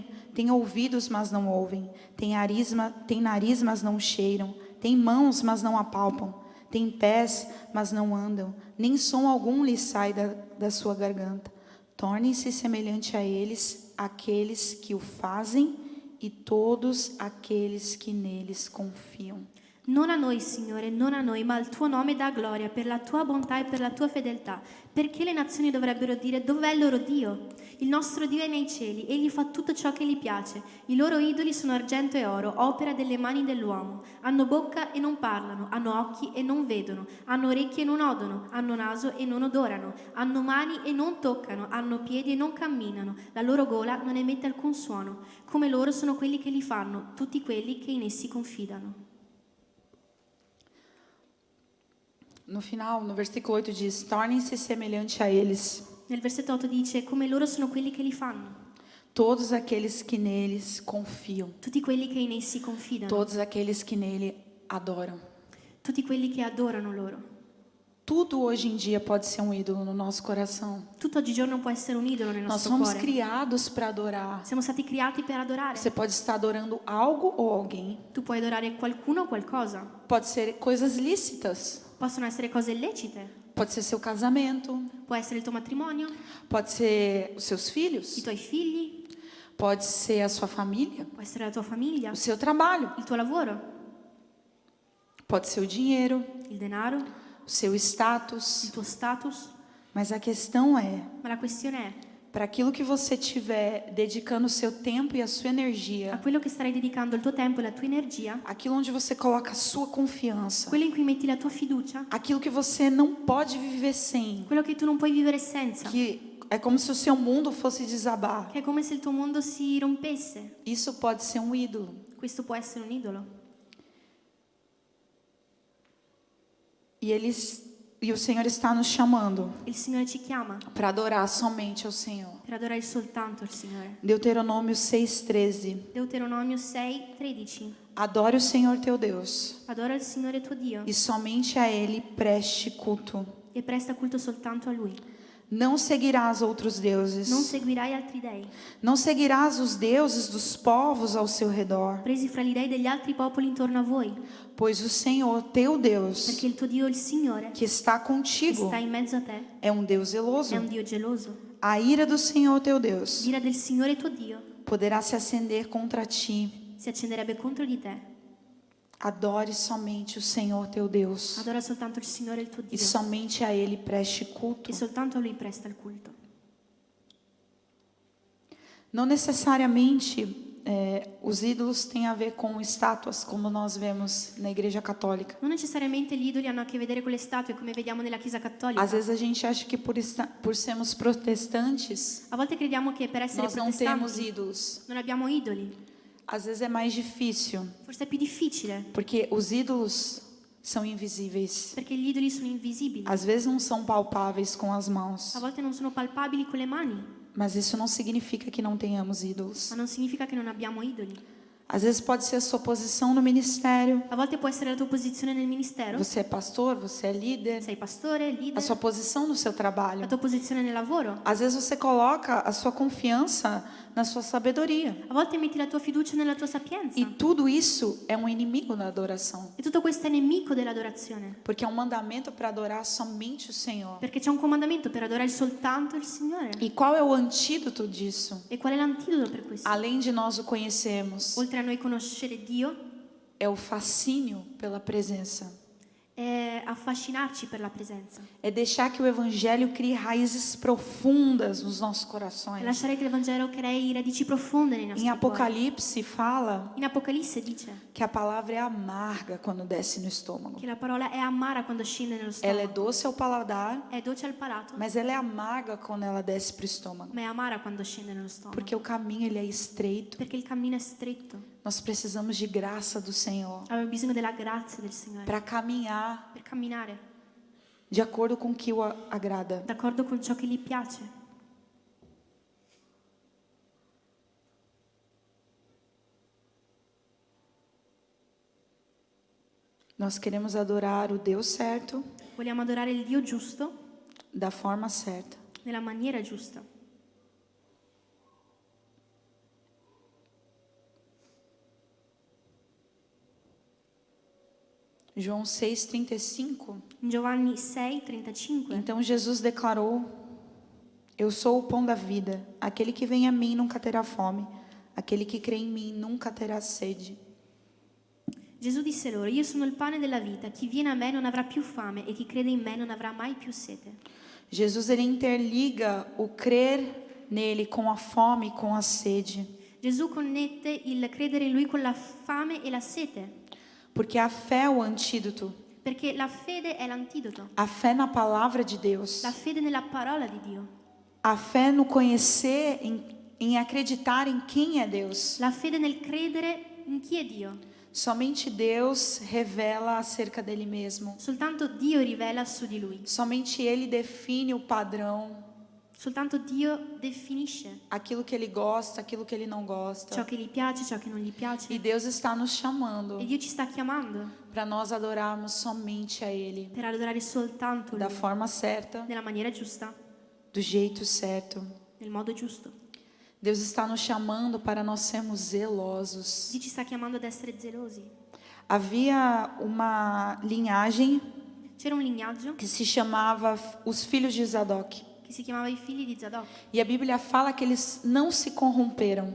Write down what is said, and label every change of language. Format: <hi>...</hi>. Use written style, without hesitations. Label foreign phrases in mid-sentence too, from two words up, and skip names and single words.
<pt>Tem ouvidos, mas não ouvem. Tem nariz, mas não cheiram. Tem mãos, mas não apalpam. Tem pés, mas não andam. Nem som algum lhes sai da sua garganta. Tornem-se semelhante a eles, aqueles que o fazem e todos aqueles que neles confiam.</pt> <it>Non a noi, Signore, non a noi, ma al tuo nome dà gloria per la tua bontà e per la tua fedeltà. Perché le nazioni dovrebbero dire, dov'è il loro Dio? Il nostro Dio è nei cieli, egli fa tutto ciò che gli piace. I loro idoli sono argento e oro, opera delle mani dell'uomo. Hanno bocca e non parlano, hanno occhi e non vedono, hanno orecchie e non odono, hanno naso e non odorano, hanno mani e non toccano, hanno piedi e non camminano, la loro gola non emette alcun suono. Come loro sono quelli che li fanno, tutti quelli che in essi confidano.</it> <pt>No final, no versículo 8 diz, tornem-se semelhante a eles,</pt> <it>Nel versetto 8 dice, come loro sono quelli che li fanno,</it> <pt>todos aqueles que neles confiam,</pt> <it>tutti quelli che in essi confidano,</it> <pt>todos aqueles que nele adoram.</pt> <it>tutti quelli che adorano loro.</it> <pt>Tudo hoje em dia pode ser um ídolo no nosso coração.</pt> <it>Tutto oggigiorno può essere un idolo nel</it> <pt>Nós</pt> <it>nostro</it> <pt>somos</pt> <it>cuore.</it> <pt>criados para adorar.</pt> <it>Siamo stati creati per adorare.</it> <pt>Você pode estar adorando algo ou alguém.</pt> <it>Tu puoi adorare qualcuno o qualcosa.</it> <pt>Pode ser coisas lícitas.</pt> <it>Possono essere cose illecite.</it> <pt>Pode ser seu casamento.</pt> <it>Può essere il tuo matrimonio,</it> <pt>Pode ser os seus filhos.</pt> <it>i tuoi figli,</it> <pt>Pode ser a sua família.</pt> <it>può essere la tua famiglia,</it> <pt>O seu trabalho.</pt> <it>il tuo lavoro,</it> <pt>Pode ser o dinheiro.</pt> <it>il denaro,</it> <pt>O seu</pt> <it>il</it> <pt>status.</pt> <it>tuo status.</it> <pt>Mas a questão é,</pt> <it>Ma la questione è,</it> <pt>para aquilo que você estiver dedicando o seu tempo e a sua a energia,</pt> <it>quello che starai dedicando il tuo tempo e la tua energia,</it> <pt>aquilo onde você coloca a sua confiança,</pt> <it>quello in cui metti la tua fiducia,</it> <pt>aquilo que você não pode viver sem,</pt> <it>quello che tu non puoi vivere senza,</it> <pt>que é como se o seu mundo fosse desabar.</pt> <it>che è come se il tuo mondo si rompesse.</it> <pt>Isso pode ser um ídolo.</pt> <it>Questo può essere un idolo.</it> <pt>E o Senhor está nos chamando</pt> <it>Il Signore ci chiama</it> <pt>para adorar somente ao Senhor.</pt> <it>per adorare soltanto il Signore.</it> <pt>Deuteronômio 6:13.</pt> <it>Deuteronomio 6:13.</it> <pt>Adore o Senhor teu Deus</pt> <it>Adora il Signore tuo Dio</it> <pt>e somente a Ele preste culto.</pt> <it>e presta culto soltanto a Lui.</it> <pt>Não seguirás outros deuses.</pt> <it>Non seguirai altri dei,</it> <pt>Não seguirás os deuses dos povos ao seu redor.</pt> <it>presi fra gli dei degli altri popoli intorno a voi,</it> <pt>Pois o Senhor, teu Deus,</pt> <it>perché il tuo Dio, il Signore,</it> <pt>que está</pt> <it>che</it> <pt>contigo,</pt> <it>sta in mezzo a te,</it> <pt>é um Deus zeloso.</pt> <it>è un Dio geloso.</it> <pt>A ira do Senhor, teu Deus,</pt> <it>L'ira del Signore tuo Dio</it> <pt>poderá se acender contra ti.</pt> <it>si accenderebbe contro di te.</it> <pt>Adore somente o Senhor, teu Deus,</pt> <it>Adora soltanto il Signore, il tuo</it> <pt>e</pt> <it>Dio,</it> <pt>somente a Ele preste culto.</pt> <it>e soltanto a Lui presta il culto.</it> <pt>Não necessariamente os ídolos têm a ver com estátuas, como nós vemos na Igreja Católica.</pt> <it>Non necessariamente gli idoli hanno a che vedere con le statue, come vediamo nella Chiesa Cattolica.</it> <pt>Às vezes a gente acha que por sermos protestantes,</pt> <it>A volte crediamo che per essere</it> <pt>nós não temos</pt> <it>protestanti</it> <pt>ídolos.</pt> <it>non abbiamo idoli.</it> <pt>Às vezes é mais difícil,</pt> <it>Forse è più difficile,</it> <pt>porque os ídolos são invisíveis.</pt> <it>perché gli idoli sono invisibili.</it> <pt>Às vezes não são palpáveis com as mãos,</pt> <it>A volte non sono palpabili con le mani,</it> <pt>mas isso não significa que não tenhamos ídolos.</pt> <it>ma non significa che non abbiamo idoli.</it> <pt>Às vezes pode ser a sua posição no ministério.</pt> <it>A volte può essere la tua posizione nel ministero.</it> <pt>Você é pastor, você é líder.</pt> <it>Sei pastore,</it> <pt>A</pt> <it>leader,</it> <pt>sua posição no seu</pt> <it>la</it> <pt>trabalho.</pt> <it>tua posizione nel lavoro.</it> <pt>Às vezes você coloca a sua confiança na sua sabedoria. A volte metti la tua fiducia nella tua sapienza. E tudo isso é um inimigo da adoração.</pt> <it>E tutto questo è nemico dell'adorazione,</it> <pt>Porque é um mandamento para adorar somente o Senhor.</pt> <it>perché c'è un comandamento per adorare soltanto il Signore.</it> <pt>E qual é o antídoto disso?</pt> <it>E qual è l'antidoto per questo?</it> <pt>Além de nós o conhecermos,</pt> <it>Oltre a noi conoscere Dio,</it> <pt>é o fascínio pela presença.</pt> <it>è affascinarci per la presenza.</it> <pt>É deixar que o evangelho crie raízes profundas nos nossos</pt> <it>È</it> <pt>corações.</pt> <it>lasciare che il Vangelo crei radici profonde nei nostri</it> <pt>Em</pt> <it>cuori.</it> <pt>Apocalipse fala</pt> <it>In Apocalisse dice</it> <pt>que a palavra é amarga quando desce no estômago.</pt> <it>che la parola è amara quando scende nello</it> <pt>Ela é</pt> <it>stomaco.</it> <pt>doce ao paladar,</pt> <it>È dolce al palato,</it> <pt>mas ela é amarga quando ela desce para o estômago.</pt> <it>ma è amara quando scende nello stomaco.</it> <pt>Porque o caminho ele é estreito.</pt> <it>Perché il cammino è stretto.</it> <pt>Nós precisamos de graça do Senhor</pt> <it>Abbiamo bisogno della grazia del Signore</it> <pt>para caminhar</pt> <it>per camminare</it> <pt>de acordo com o que o agrada.</pt> <it>d'accordo con ciò che gli piace.</it> <pt>Nós queremos adorar o Deus certo,</pt> <it>Vogliamo adorare il Dio giusto</it> <pt>da forma certa.</pt> <it>nella maniera giusta.</it> <pt>João 6,35.</pt> <it>In Giovanni 6:35</it> <pt>Então Jesus declarou: Eu sou o pão da vida. Aquele que vem a mim nunca terá fome. Aquele que crê em mim nunca terá sede.</pt> <it>Gesù disse loro: Io sono il pane della vita, chi viene a me non avrà più fame e chi crede in me non avrà mai più sete.</it> <pt>Jesus ele interliga o crer nele com a fome e com a sede.</pt> <it>Gesù connette il credere in Lui con la fame e la sete,</it> <pt>Porque a fé é o antídoto.</pt> <it>perché la fede è l'antidoto.</it> <pt>A fé na palavra de Deus.</pt> <it>La fede nella parola di Dio,</it> <pt>A fé no conhecer, em acreditar em quem é Deus.</pt> <it>la fede nel credere in chi è Dio.</it> <pt>Somente Deus revela acerca dele mesmo.</pt> <it>Soltanto Dio rivela su di Lui.</it> <pt>Somente Ele define o padrão,</pt> <it>Soltanto Dio definisce</it> <pt>aquilo que Ele gosta, aquilo que Ele não gosta.</pt> <it>ciò che gli piace, ciò che non gli piace.</it> <pt>E Deus está nos chamando</pt> <it>E Dio ci sta chiamando</it> <pt>para nós adorarmos somente a Ele,</pt> <it>per adorare soltanto</it> <pt>da</pt> <it>Lui,</it> <pt>forma certa,</pt> <it>nella maniera giusta,</it> <pt>do jeito certo.</pt> <it>nel modo giusto.</it> <pt>Deus está nos chamando para nós sermos zelosos.</pt> <it>Dio ci sta chiamando ad essere gelosi.</it> <pt>Havia uma linhagem</pt> <it>C'era un lignaggio</it> <pt>que se chamava os filhos de Zadok.</pt> <it>che si chiamava i figli di Zadok.</it> <pt>E a Bíblia fala que eles não se corromperam</pt>